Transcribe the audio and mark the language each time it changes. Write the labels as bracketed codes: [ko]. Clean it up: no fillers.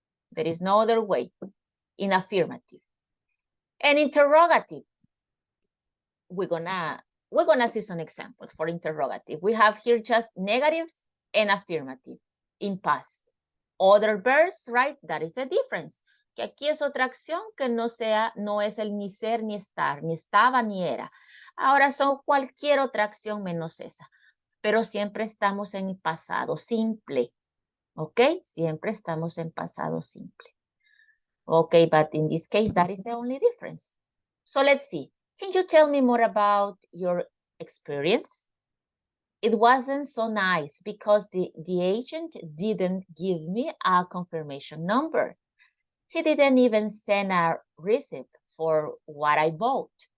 [en] There is no other way in affirmative. And interrogative, we're gonna see some examples for interrogative. We have here just negatives and affirmative in past. Other verbs, right? That is the difference. [es] Que aquí es otra acción que no es el ni ser ni estar, ni estaba ni era. Ahora son cualquier otra acción menos esa. Pero siempre estamos en el pasado simple. ¿Ok? Siempre estamos en pasado simple. [en] Okay, but in this case, that is the only difference. So let's see. Can you tell me more about your experience? It wasn't so nice because the agent didn't give me a confirmation number. He didn't even send a receipt for what I bought.